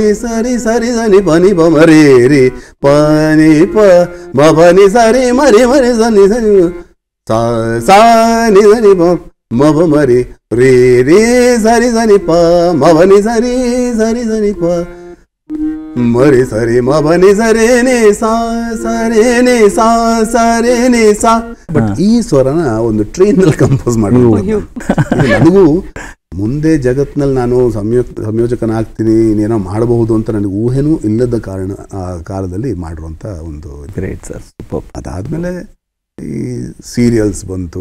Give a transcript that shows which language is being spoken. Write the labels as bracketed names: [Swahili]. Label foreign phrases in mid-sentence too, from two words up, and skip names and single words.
[Kannada] ಸರಿ ಸರಿ ಸನಿ ಪನಿ ಪ ಮರಿ ರಿ ಪನಿ ಪ ಮ ಪನಿ ಸರಿ ಮರಿ ಮರಿ ಸನಿ ಸನಿ ಸಾ ಸಾ ನಿ ಸನಿ ಪ ಮ ಪ ಮರಿ ರೇ ರೇ ಸರಿ ಸನಿ ಪ ಮ ಪನಿ ಸರಿ ಸರಿ ಸನಿ ಪ ಮರಿ ಸರಿ ಮ ಪನಿ ಸರಿ ನಿ ಸಾ ಸರಿ ನಿ ಸಾ ಸರಿ ನಿ ಸಾ. ಬಟ್ ಈ ಸ್ವರನ ಒಂದು ಟ್ರೈನ್ ನಲ್ಲಿ ಕಂಪೋಸ್ ಮಾಡಿದ್ರು. ನನಗೂ ಮುಂದೆ ಜಗತ್ನಲ್ಲಿ ನಾನು ಸಂಯೋಜಕನಾಗ್ತೀನಿ, ಇನ್ನೇನೋ ಮಾಡಬಹುದು ಅಂತ ನನಗೆ ಊಹೆನೂ ಇಲ್ಲದ ಕಾರಣ ಆ ಕಾಲದಲ್ಲಿ ಮಾಡಿರುವಂಥ ಒಂದು [English] great sir. [Kannada] ಅದಾದಮೇಲೆ ಈ ಸೀರಿಯಲ್ಸ್ ಬಂತು.